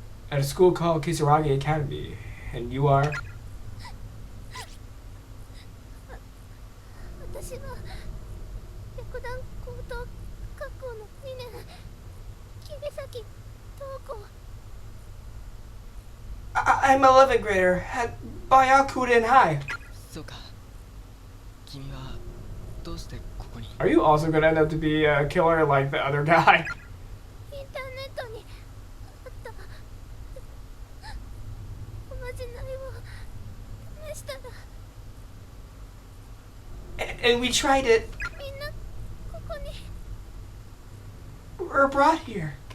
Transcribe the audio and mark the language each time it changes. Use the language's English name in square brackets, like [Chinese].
[English] At a school called Kisaragi Academy, and you are? [Japanese] 私は白檀高等学校の2年桐崎東子 [English] I'm an 11th grader at Bayakuden High. [Japanese] そうか君はどうしてここに [English] Are you also gonna end up to be a killer like the other guy? [Japanese] インターネットにあったおまじないを試したら [English] And we tried it. [Japanese] みんなここに [English] We're brought here.